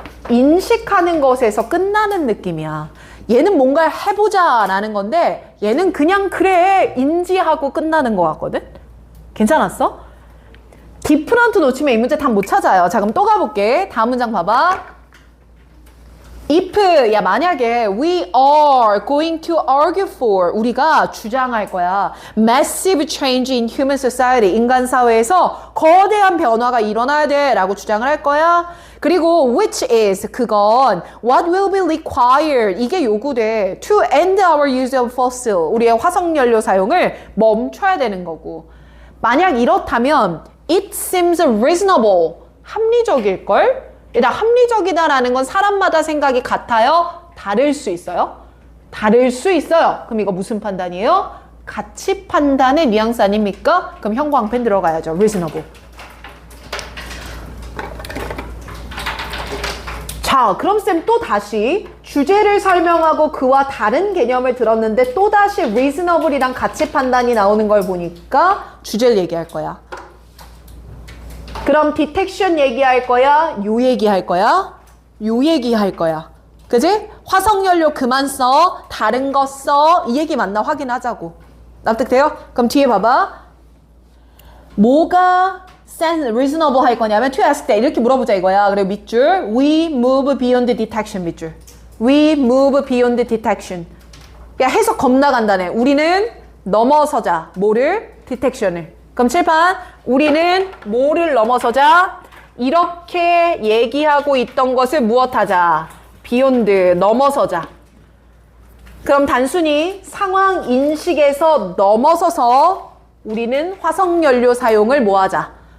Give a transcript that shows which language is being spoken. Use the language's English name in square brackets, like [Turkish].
[Korean] 인식하는 것에서 끝나는 느낌이야. 얘는 뭔가를 해보자 라는 건데 얘는 그냥 그래 인지하고 끝나는 것 같거든? 괜찮았어? 디프런트 놓치면 이 문제 답 못 찾아요. 자, 그럼 또 가볼게. 다음 문장 봐봐. if, 야, 만약에 [English] we are going to argue for, [Korean] 우리가 주장할 거야. [English] massive change in human society, [Korean] 인간 사회에서 거대한 변화가 일어나야 돼 라고 주장을 할 거야. 그리고 [English] which is, [Korean] 그건 [English] what will be required, [Korean] 이게 요구돼. [English] to end our use of fossil, [Korean] 우리의 화석연료 사용을 멈춰야 되는 거고. 만약 이렇다면 [English] it seems reasonable, [Korean] 합리적일걸? 일단 합리적이다라는 건 사람마다 생각이 같아요? 다를 수 있어요? 다를 수 있어요. 그럼 이거 무슨 판단이에요? 가치 판단의 뉘앙스 아닙니까? 그럼 형광펜 들어가야죠. reasonable. 자, 그럼 쌤 또 다시 주제를 설명하고 그와 다른 개념을 들었는데 또 다시 reasonable이랑 가치 판단이 나오는 걸 보니까 주제를 얘기할 거야. 그럼 detection 얘기할 거야? 요 얘기할 거야? 요 얘기할 거야. 그지? 화석연료 그만 써. 다른 거 써. 이 얘기 맞나 확인하자고. 납득돼요? 그럼 뒤에 봐봐. 뭐가 reasonable 할 거냐면 [English] to ask [Korean] 때 이렇게 물어보자 이거야. 그리고 밑줄 [English] we move beyond detection [Korean] 밑줄 [English] we move beyond detection. [Korean] 야 해석 겁나 간단해. 우리는 넘어서자. 뭐를? detection을. 그럼 칠판 우리는 뭐를 넘어서자? 이렇게 얘기하고 있던 것을 무엇하자? beyond 넘어서자. 그럼 단순히 상황 인식에서 넘어서서 우리는 화석연료 사용을 뭐하자?